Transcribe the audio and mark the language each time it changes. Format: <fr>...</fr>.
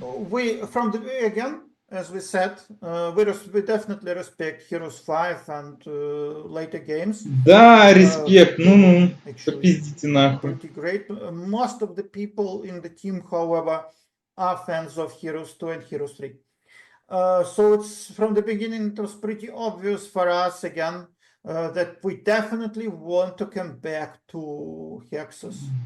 <en>We, from the again, as we said, we definitely respect Heroes 5 and later games.</en> <ru>Да, респект, ну, попиздите нахуй.</ru> <en>Pretty great. Most of the people in the team, however, are fans of Heroes 2 and Heroes 3. So it's from the beginning, it was pretty obvious for us again that we definitely want to come back to hexes.</en>